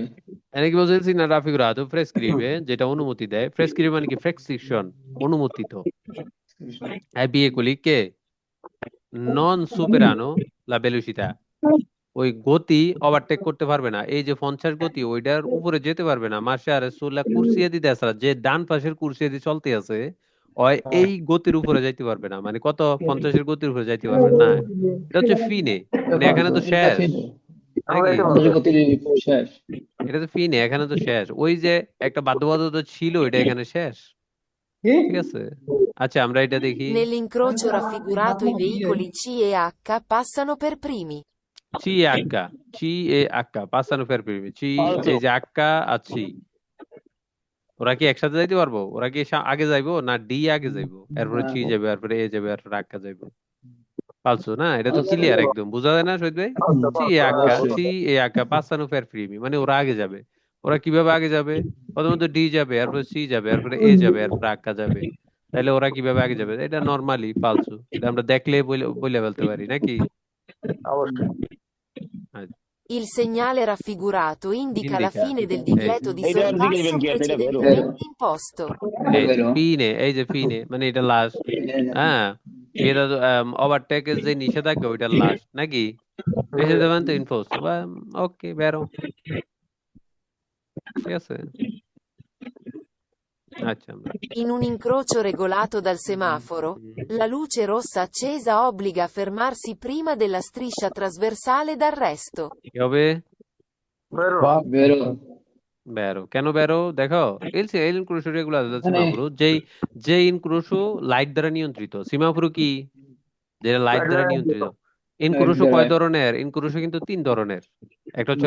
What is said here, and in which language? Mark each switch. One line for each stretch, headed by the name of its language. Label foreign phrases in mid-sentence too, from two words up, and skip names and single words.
Bangla: এখানে কি বলছে না
Italian: raffigurato prescrive,
Bangla: যেটা অনুমতি দেয়, প্রেসক্রিবে মানে কি প্রেসক্রিপশন, অনুমোদিত,
Italian: veicoli che non superano la velocità,
Bangla: ওই গতি ওভারটেক করতে পারবে না, এই যে 50 গতি ওইটার উপরে যেতে পারবে না, মাসে আর সোলা কুরসিয়া দিতে আসা, যে ডান পাশের কুরসিয়া দিয়ে চলতে আছে ওই এই গতির উপরে যাইতে পারবে না, মানে কত 50-এর গতির উপরে যাইতে পারবে না। এটা হচ্ছে ফিনে, মানে এখানে তো শেষ নাকি? শেষ এটা তো ফিনে, এখানে তো শেষ, ওই যে একটা বাধ্যবাধকতা ছিল এটা এখানে শেষ, ঠিক আছে? আচ্ছা, আমরা এটা দেখি।
Italian: Nell'incrocio raffigurato i veicoli C e H passano per primi. C e H, C e H passano per primi, C,
Bangla: ফালতু এই যে আক্কা আর চি, ওরা কি একসাথে যাইতে পারবো? ওরা কি আগে যাইবো না ডি আগে যাইবো, এরপরে চি যাবে, এরপরে এ যাবে, এরপরে আক্কা যাইবো? পালছো না, এটা তো ক্লিয়ার একদম, বোঝা যায় না শহীদ ভাই?
Italian: C e H, C e H passano per primi,
Bangla: মানে ওরা আগে যাবে, ওরা কিভাবে আগে যাবে? প্রথমত ডি যাবে, এরপরে সি যাবে, এরপরে এ যাবে, এরপরে আক্কা যাবে। তাহলে ওরা কিভাবে আগে যাবে? এটা নর্মালি ফালতু, এটা আমরা দেখলে বলে বলে ফেলতে পারি নাকি? অবশ্যই। আচ্ছা,
Italian: Il segnale raffigurato indica la Indica. fine del
Bangla: এই
Italian: divieto di
Bangla: এইটা অরিজিনাল
Italian: sorpasso
Bangla: ইভেন্ট কি আছে এটা বেরো
Italian: Vero. precedentemente imposto.
Bangla: এই যে
Italian: Vero.
Bangla: ফিনে, এই যে ফিনে মানে এটা লাস্ট। হ্যাঁ, এটা ওভারটেকের যে নিষেধাজ্ঞা ওইটা লাস্ট নাকি? প্রেসিডেন্ট ইনফোর্স বা ওকে বেরো, ঠিক আছে। আচ্ছা আমরা
Italian: In un incrocio regolato dal semaforo,
Bangla: হুম,
Italian: la luce rossa accesa obbliga a fermarsi prima della striscia trasversale d'arresto.
Bangla: কি হবে? বেরো।
Italian: Vero.
Bangla: বেরো কেন বেরো দেখো,
Italian: nell'incrocio regolato
Bangla: মানে সিমাফোরো যেই যে ইনক্রুশো লাইট দ্বারা নিয়ন্ত্রিত। সিমাফোরো কি? যেটা লাইট দ্বারা নিয়ন্ত্রিত। ইনক্রুশো একদম কয় ধরনের? ইনক্রুশো কিন্তু 3 ধরনের। একটা হচ্ছে